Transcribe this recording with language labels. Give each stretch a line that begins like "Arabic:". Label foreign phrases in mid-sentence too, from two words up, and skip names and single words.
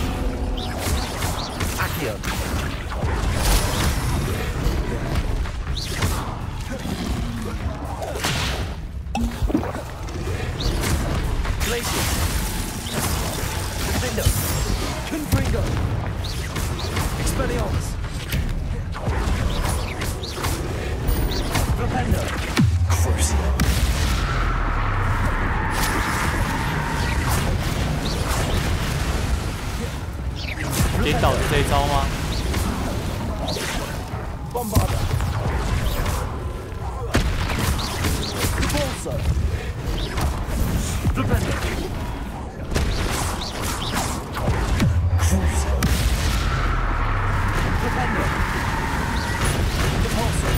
Latin: Accio. Glacius. Defendo. Confringo. Expelliarmus. Propendo. Crucial.
Chinese: 颠倒是这一招吗？
Latin: Bombarda. Repulsor. Propendo. Crucial. Propendo. Repulsor.